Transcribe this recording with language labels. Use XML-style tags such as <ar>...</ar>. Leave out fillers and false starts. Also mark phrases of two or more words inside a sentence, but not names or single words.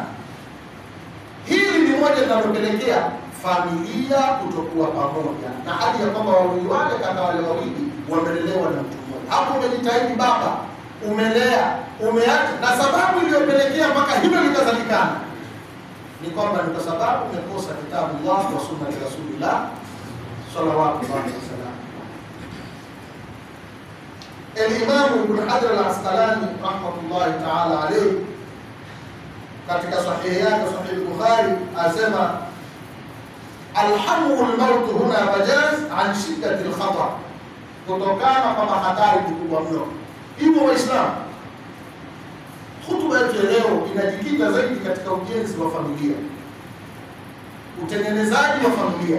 <sw>Hili ni moja linalopelekea familia kutokuwa pamoja, na hali ya kwamba wawili wale kaka wale wawili wamelelewa na mtu mmoja. Hapo umejitahidi baba, umelea, umeacha, na sababu iliyopelekea mpaka hilo likazalikana ni kwamba ni kwa sababu umekosa kitabu Allah wa sunna ya Rasulullah</sw> <ar>صلى الله عليه وسلم.</ar> <sw>Al-Imam Ibn Hajar al-Asqalani</sw> <ar>رحمة الله تعالى عليه</ar> <sw>katika sahihi yake Sahih Bukhari asema,</sw> <ar>الحمام الموت هنا مجاز عن شدة الخطر,</ar> <sw>kutokana kwa hatari kubwa mno. Hivyo Waislamu, hutuba yetu leo inajikita zaidi katika ujenzi wa familia, utengenezaji wa familia.</sw>